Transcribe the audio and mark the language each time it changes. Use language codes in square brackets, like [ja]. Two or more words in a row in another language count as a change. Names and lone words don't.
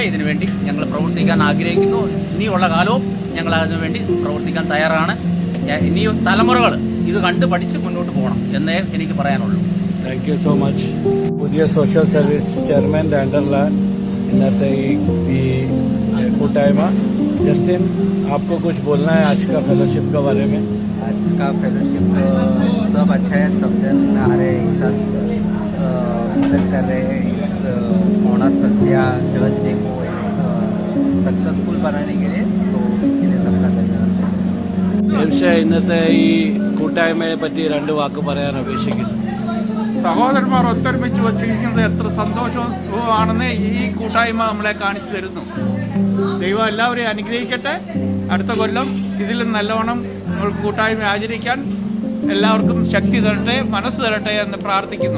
[ml] ഇതിനുവേണ്ടി ഞങ്ങൾ പ്രവർത്തിക്കാൻ ആഗ്രഹിക്കുന്നു. ഇനിയുള്ള കാലവും ഞങ്ങൾ അതിനുവേണ്ടി പ്രവർത്തിക്കാൻ തയ്യാറാണ്. ഇനിയും തലമുറകൾ ഇത് കണ്ട് പഠിച്ച് മുന്നോട്ട് പോകണം എന്നേ എനിക്ക് പറയാനുള്ളൂ. [en] Thank you so much. [ml] പുതിയ [en] social service [ml] ചെയർമാൻ്റെ അണ്ടറിലാണ് ഇന്നത്തെ ഈ കൂട്ടായ്മ. [hi] जस्टिन, आपको कुछ बोलना है आज का फेलोशिप के बारे में? आज का फेलोशिप सब अच्छा है, सब जन आ रहे हैं, एक साथ मदद कर रहे हैं इस मोना सत्या जज डे को सक्सेसफुल बनाने के लिए. तो इसके लिए सबका धन्यवाद. [ml] പക്ഷേ ഇന്നത്തെ ഈ കൂട്ടായ്മയെ പറ്റി 2 വാക്ക് പറയാൻ അപേക്ഷിക്കുന്നു. സഹോദരന്മാർ ഒത്തൊരുമിച്ച് വച്ചിരിക്കുന്നത് എത്ര സന്തോഷവുമാണെന്ന് ഈ കൂട്ടായ്മ നമ്മളെ കാണിച്ചു തരുന്നു. ദൈവം എല്ലാവരെയും അനുഗ്രഹിക്കട്ടെ. അടുത്ത കൊല്ലം ഇതിലും നല്ലവണ്ണം നമുക്ക് കൂട്ടായ്മ ആചരിക്കാൻ എല്ലാവർക്കും ശക്തി തരട്ടെ, മനസ്സ് തരട്ടെ എന്ന് പ്രാർത്ഥിക്കുന്നു.